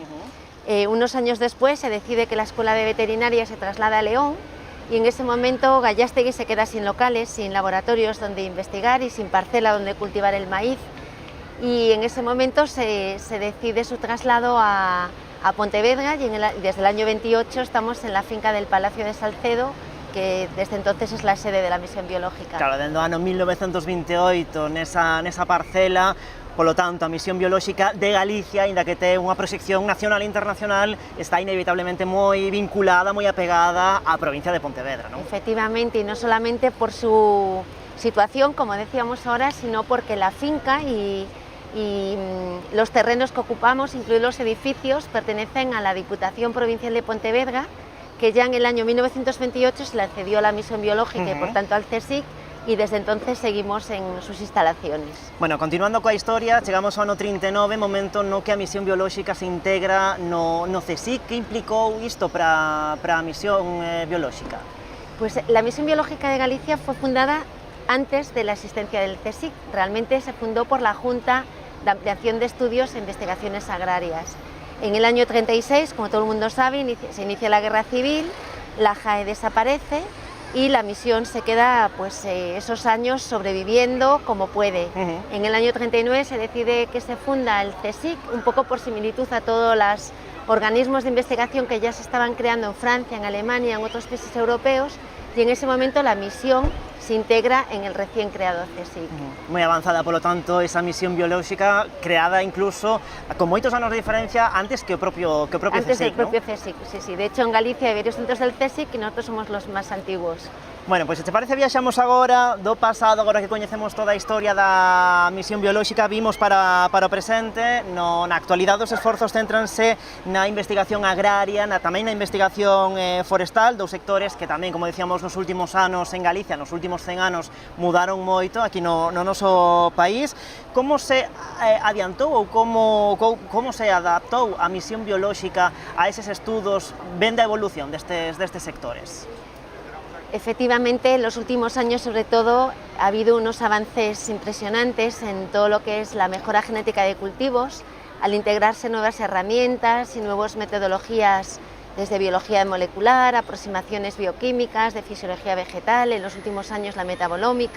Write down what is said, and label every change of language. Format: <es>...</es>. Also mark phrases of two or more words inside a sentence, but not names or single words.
<es>Unos años después se decide que la Escuela de Veterinaria se traslada a León y en ese momento Gallástegui se queda sin locales, sin laboratorios donde investigar y sin parcela donde cultivar el maíz, y en ese momento se decide su traslado a Pontevedra y desde el año 28 estamos en la finca del Palacio de Salcedo, que desde entonces es la sede de la Misión Biológica.</es> <gl>Claro, dentro do ano 1928, nesa parcela, polo tanto, a Misión Biolóxica de Galicia, aínda que ten unha proxección nacional e internacional, está inevitablemente moi vinculada, moi apegada á provincia de Pontevedra, non?</gl> <es>Efectivamente, y no solamente por su situación, como decíamos ahora, sino porque la finca y los terrenos que ocupamos, incluidos los edificios, pertenecen a la Diputación Provincial de Pontevedra, que ya en el año 1928 se le cedió a la Misión Biológica y por tanto al CSIC, y desde entonces seguimos en sus instalaciones.</es> <gl>Bueno, continuando coa historia, chegamos ao ano 39, momento no que a Misión Biolóxica se integra no CSIC. Que implicou isto para a Misión Biolóxica?</gl> <es>Pues la Misión Biológica de Galicia fue fundada antes de la existencia del CSIC. Realmente se fundó por la Junta de Ampliación de Estudios e Investigaciones Agrarias. En el año 36, como todo el mundo sabe, se inicia la Guerra Civil, la JAE desaparece y la misión se queda pues, esos años sobreviviendo como puede. En el año 39 se decide que se funda el CSIC, un poco por similitud a todos los organismos de investigación que ya se estaban creando en Francia, en Alemania, en otros países europeos, y en ese momento la misión se integra en el recién creado CSIC.</es> <gl>Moi avanzada, polo tanto, esa misión biolóxica creada incluso con moitos anos de diferencia antes que o propio</gl> <es>Antes CSIC, del propio CSIC, sí. De hecho, en Galicia hay varios centros del CSIC y nosotros somos los más antiguos.</es> <gl>Bueno, pois se te parece viaxamos agora do pasado, agora que coñecemos toda a historia da misión biolóxica, vimos para o presente, na actualidade os esforzos céntranse na investigación agraria, tamén na investigación forestal, dous sectores que tamén, como decíamos, nos últimos anos en Galicia, nos últimos 100 anos, mudaron moito aquí no noso país. Como se adiantou ou como se adaptou a misión biolóxica a eses estudos, vendo a evolución destes sectores?</gl> <es>Efectivamente, en los últimos años, sobre todo, ha habido unos avances impresionantes en todo lo que es la mejora genética de cultivos, al integrarse nuevas herramientas y nuevas metodologías desde biología molecular, aproximaciones bioquímicas, de fisiología vegetal, en los últimos años la metabolómica.</es>